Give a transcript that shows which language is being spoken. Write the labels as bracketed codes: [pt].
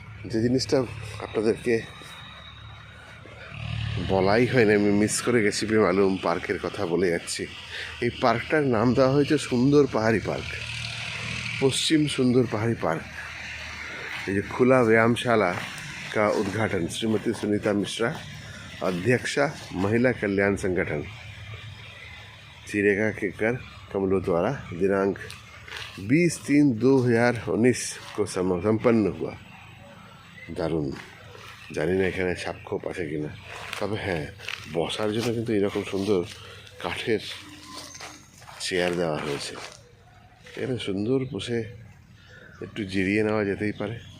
[bn] যে জিনিসটা আপনাদেরকে বলাই হয়নি, আমি মিস করে গেছি বেমালুম, পার্কের কথা বলে যাচ্ছি। এই পার্কটার নাম দেওয়া হয়েছে সুন্দর পাহাড়ি পার্ক, পশ্চিম সুন্দর পাহাড়ি पार्क। [hi] ये जो खुला व्यायामशाला का उद्घाटन श्रीमती सुनीता मिश्रा, अध्यक्षा महिला कल्याण संगठन चिरेगा के कर कमलों द्वारा दिनांक 20/3/2019 को संपन्न हुआ। [bn] দারুণ। জানি না এখানে সাপখোপ আছে কিনা, তবে হ্যাঁ, বসার জন্য কিন্তু এরকম সুন্দর কাঠের চেয়ার দেওয়া হয়েছে। এখানে সুন্দর বসে একটু জিরিয়ে নেওয়া যেতেই পারে।